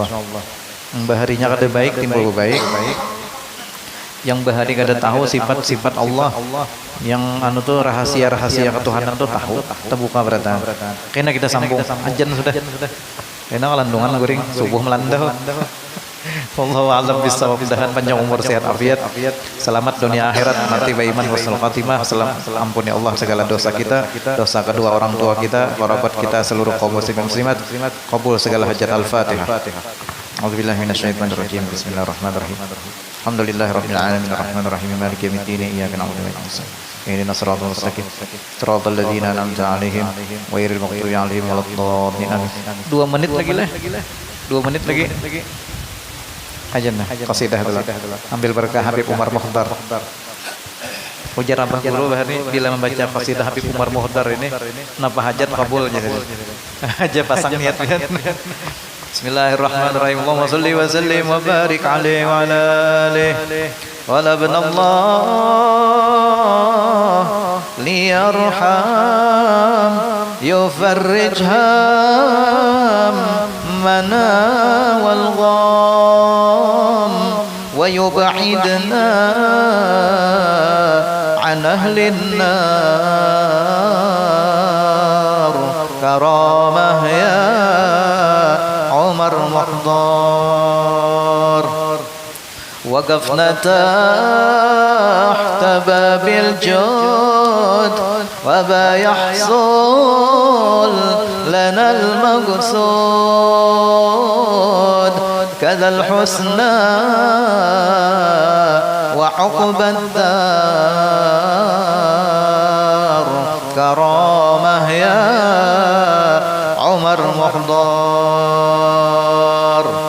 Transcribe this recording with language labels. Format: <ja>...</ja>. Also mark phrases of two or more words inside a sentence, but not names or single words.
<bjn>Baharinya kada baik timbul baik. Yang bahari kada tahu sifat-sifat Allah yang anu tuh rahasia-rahasia ketuhanan tuh tahu terbuka berataan. Kena kita sambung ajan sudah. Kena kelandungan guring subuh melanda.</bjn> <ar>والله أعلم بالصواب.</ar> <bjn>Mudahan panjang umur sehat afiat. Selamat dunia akhirat mati baiman</bjn> <ar>حسن الخاتمة.</ar> <bjn>Ampuni Allah segala dosa kita, dosa kedua orang tua kita, kerabat kita, seluruh kaum muslimin muslimat. Qabul segala hajat. Al-Fatihah.</bjn> <ar>أعوذ بالله من الشيطان الرجيم. بسم الله الرحمن الرحيم. الحمد لله رب العالمين الرحمن الرحيم مالك يوم الدين إياك نعبد وإياك نستعين. اهدنا الصراط المستقيم. صراط الذين أنعمت عليهم غير المغضوب عليهم ولا الضالين.</ar> <bjn>2 menit lagi lah. 2 menit lagi. Ajan lah, qasidah dulu. Ambil berkah Habib Umar Muhdar. Ujar Abah Guru bahari bila membaca qasidah Habib Umar Muhdar ini, napa hajat kabulnya. Aja pasang niat lihat.</bjn> <ar>بسم الله الرحمن الرحيم. اللهم صل وسلم وبارك عليه وعلى آله. ولا الله ليرحم يفرج همنا والغم ويبعدنا عن أهل النار كرامة يا عمر محضار. وقفنا تحت باب الجود وبا يحصل لنا المقصود كذا الحسنى وعقب الدار كرامة يا عمر محضار.</ar>